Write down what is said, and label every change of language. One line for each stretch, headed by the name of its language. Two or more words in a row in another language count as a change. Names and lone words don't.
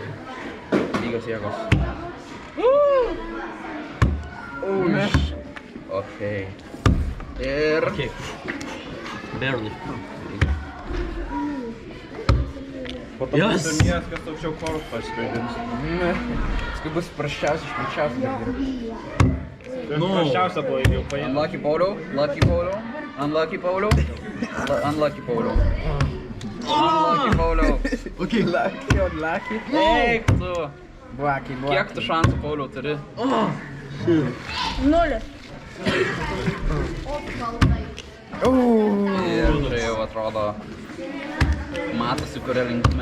Lithuanian: Lygios jėgos. Okei. Ir...
English: Barely.
Lithuanian: Po to turnyras, kas aukščiau korus pasivaidins. Paskui bus prasčiausias, prasčiausias. Prasčiausia buvo jau paėmė.
English: Unlucky Paulo, Lucky Paulo, Unlucky Paulo, Unlucky Paulo. Unlucky Paulo. Okay. Lucky.
Lithuanian: Eik tu.
English: Blacky.
Lithuanian: Kiek tu šansų, Pauliau, turi? 0. Ir tai jau atrodo matosi, kuria linkme.